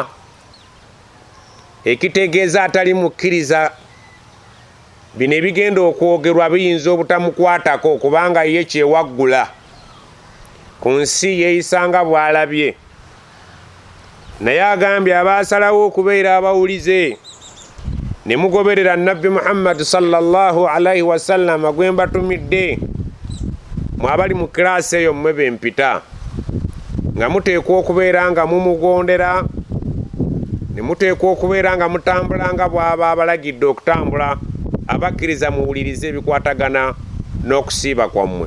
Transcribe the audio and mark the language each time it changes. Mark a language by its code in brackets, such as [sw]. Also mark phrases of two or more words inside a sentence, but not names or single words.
[lg] Ekitegeeza atali mukkiriza bino ebigenda okwogerwa biyinza obutamukwatako kubanga ye kyewaggula ku nsi yeeyisanga bw'alabye. Naye agambye abaasalawo okubeera abawulize ne mugoberera Nabbi Muhammad [ar] صلى الله عليه وسلم [lg] gwe mbatumidde, mwabali mu kiraasi eyo mmwe bempita, nga muteekwa okubeera nga mumugondera, ne muteekwa okubeera nga mutambula nga bw'aba abalagidde okutambula. Abakkiriza muwulirize ebikwatagana n'okusiiba kwammwe.